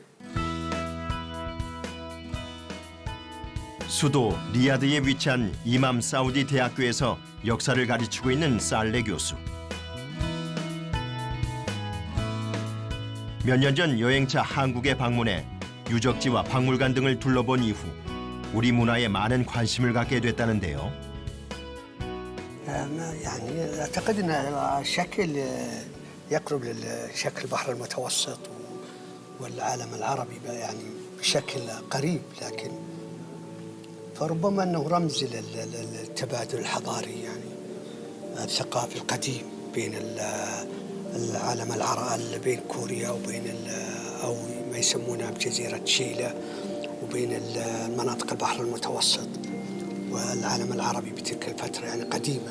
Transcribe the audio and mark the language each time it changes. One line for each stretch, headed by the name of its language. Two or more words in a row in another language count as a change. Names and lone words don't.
Korean: 수도 리야드에 위치한 이맘 사우디 대학교에서 역사를 가르치고 있는 살레 교수. 몇 년 전 여행차 한국에 방문해 유적지와 박물관 등을 둘러본 이후 우리 문화에 많은 관심을 갖게 됐다는데요.
Arabic: يعني أعتقد أن الشكل يقرب للشكل البحر المتوسط والعالم العربي يعني بشكل قريب لكن فربما أنه رمز للتبادل الحضاري يعني الثقافي القديم بين العالم العربي بين كوريا وبين أو ما يسمونها بجزيرة شيلة وبين المناطق البحر المتوسط والعالم العربي بتلك الفترة يعني قديما.